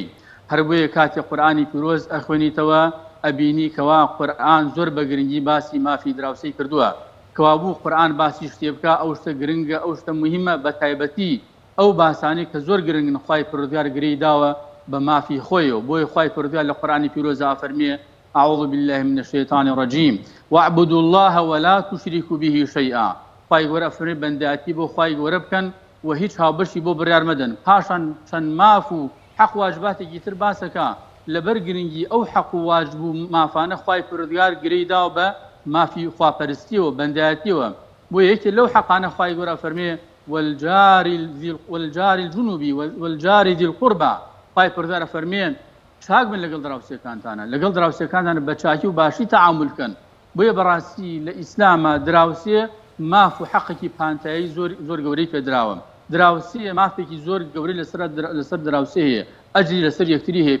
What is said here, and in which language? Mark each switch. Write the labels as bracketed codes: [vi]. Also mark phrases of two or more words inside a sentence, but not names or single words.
[ckb] هەر بۆیە کاتێک قورئانی پیرۆز ئەخوێنیتەوە ئەبینی کەوا قورئان زۆر بە گرنگی باسی مافی دراوسەی کردووە، کەوا بوو قورئان باسی شتێ بکە ئەو شتە گرنگە، ئەو شتە مهمە، بە تایبەتی ئەو باسانی کە زۆر گرنگن خوای پروردگار گرەی داوە بە مافی خۆیەوە. بۆیە خوای پروردگار لە قورئانی پیرۆزە فەرمێ [ar] أعوذ بالله من الشيطان الرجيم واعبدوا الله ولا تشركوا به شيئا. [ckb] خوای گەورە فەرمێ بەندەتی بۆ خوای گەورە بکەن و هیچ هاوبەشی بۆ بڕیار مەدەن. پاشان چەند ماف و حەق واجباتێکی تر باسەکە لەبەر گرنگی ئەو حەق و واجب و مافانە خوای پروردگار گرەی داوە بە مافی خواپەرستیەوە، بەندەتیەوە. بۆ یەکێ لەو حەقانە خوای گەورە فەرمێ [ar] والجار الجنوبي والجار ذي القربى. [ckb] خوای پروردگار فەرمێن چاک بن لەگەڵ دراوسێکانتانە، لەگەڵ دراوسێکانتانە بە چاکی و باشی تەعامل بکەن. بۆیە بەڕاستی لە ئیسلامە دراوسێ ماف و حەقێکی پانتایی زۆر گەورەی پێدراوە. دراوسێ مافێکی زۆر گەورەی لەسەر دراوسێ هەیە، ئەجری لەسەر یەکتری هەیە.